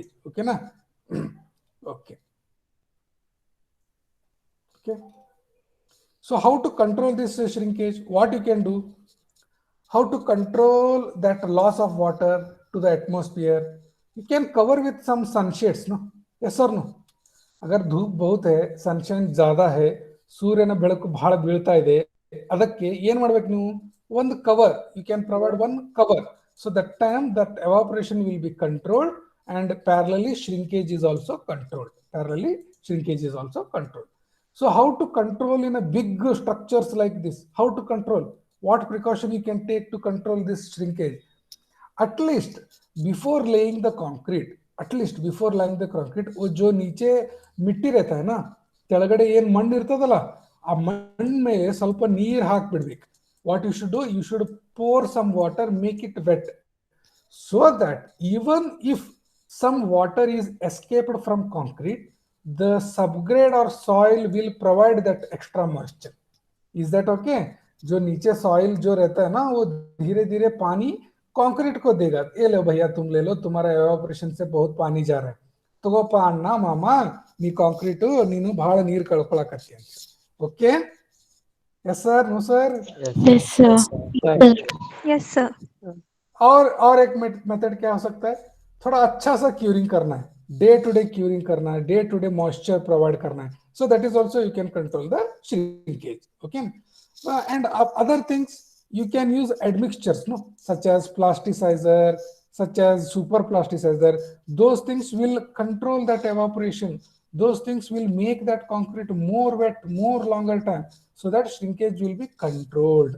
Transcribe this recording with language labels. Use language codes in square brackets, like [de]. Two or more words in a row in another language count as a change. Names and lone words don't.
[en] Okay, na? Okay. So how to control this shrinkage? What you can do? How to control that loss of water to the atmosphere? You can cover with some sunshades, no? Yes or no? [hi] अगर धूप बहुत है, सनशाइन ज्यादा है, [kn] ಸೂರ್ಯನ ಬೆಳಕು ಬಹಳ ಬೀಳ್ತಾ ಇದೆ, ಅದಕ್ಕೆ ಏನು ಮಾಡಬೇಕು ನೀವು? ಒಂದು ಕವರ್. [en] You can provide one cover. So that time that evaporation will be controlled and parallelly shrinkage is also controlled. So how to control in a big structures like this? How to control? What precaution you can take to control this shrinkage? At least before laying the concrete, [hi] वो जो नीचे मिट्टी रहता है ना, [kn] ಕೆಳಗಡೆ ಏನು ಮಣ್ಣು ಇರ್ತದಲ್ಲ, ಆ ಮಣ್ಣು ಮೇಲೆ ಸ್ವಲ್ಪ ನೀರು ಹಾಕಿ ಬಿಡಬೇಕು. [en] What you should do? You should pour some water, make it wet, so that even if some water is escaped from concrete, the subgrade or soil will provide that extra moisture. Is that okay? [hi] जो नीचे सॉइल जो रहता है ना वो धीरे धीरे पानी कंक्रीट को देगा. ये लो भैया तुम ले लो, तुम्हारा एवापोरेशन से बहुत पानी जा रहा है. [kn] ತಗೋಪ ಅಣ್ಣ ಮಾಮ ನೀ ಕಾಂಕ್ರೀಟ್ ನೀನು ಬಹಳ ನೀರು ಕಳ್ಕೊಳಕತ್ತಿ ಅಂತ. ಓಕೆ? [en] Yes sir, no sir? Yes, sir. Yes, sir. [hi] और एक मेथड क्या हो सकता है, थोड़ा अच्छा सा क्यूरिंग करना है, [en] day to day [hi] क्यूरिंग करना है, [en] day to day [hi] मॉइस्चर प्रोवाइड करना है. [en] So that is also you can control the shrinkage. Okay? And other things you can use admixtures, no, such as plasticizer, such as super plasticizer. Those things will control that evaporation. Those things will make that concrete more wet, more longer time, so that shrinkage will be controlled.